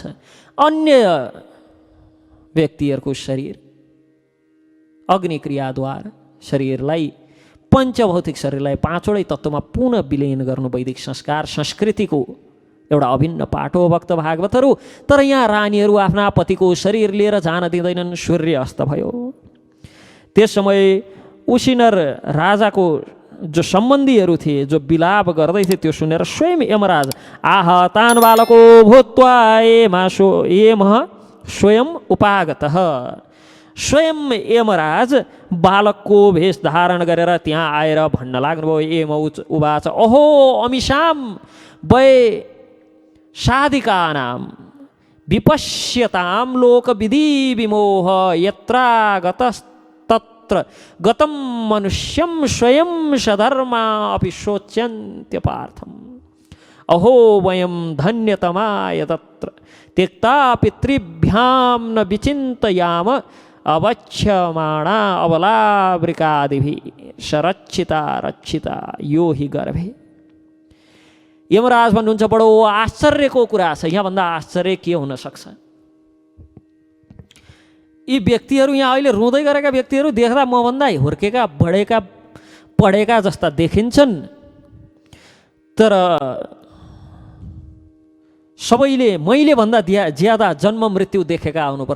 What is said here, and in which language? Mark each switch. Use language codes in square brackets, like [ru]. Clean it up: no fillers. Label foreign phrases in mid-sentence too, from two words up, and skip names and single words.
[ne] अन्य व्यक्तिहरूको शरीर अग्निक्रियाद्वारा शरीरलाई, पञ्चभौतिक शरीरलाई पाँचवटै तत्त्वमा पुनः विलीन गर्नु वैदिक संस्कार संस्कृतिको एउटा अभिन्न पाठ हो। भक्त भागवतहरू, तर यहाँ रानीहरू आफ्ना पतिको शरीर लिएर जान दिँदैनन्। सूर्य अस्त भयो। त्यस समय उसिनर राजाको जो सम्बन्धीहरू थिए, जो विलाप गर्दै थिए, त्यो सुनेर स्वयं यमराज [sa] आह तान बालको भूत्वा एमः स्वयं उपागतः, [ne] स्वयं यमराज बालकको वेश धारण गरेर त्यहाँ आएर भन्न लाग्नुभयो। [sa] एम उवाच अहो अमिषां वै साधिकानां विपश्यतां लोकविधि विमोह यत्रागतस्तत्र गतं मनुष्यं स्वयं सधर्मा अपि शोच्यन्त्य पार्थम्। अहो वयं धन्यतमाय तत्र त्यक्ता पितृभ्यां न विचिन्तयाम अवच्छमाणा अबलावृकादिभिः सरक्षिता रक्षिता यो हि गर्भे। [ne] यमराज भन्नुहुन्छ बडो आश्चर्यको कुरा छ। यहाँभन्दा आश्चर्य के हुन सक्छ? यी व्यक्तिहरू यहाँ अहिले रुँदै गरेका व्यक्तिहरू देख्दा मभन्दा हुर्केका बढेका पढेका जस्ता देखिन्छन्, तर सबैले मैले भन्दा ज्यादा जन्म मृत्यु देखेका आउनुपर्छ।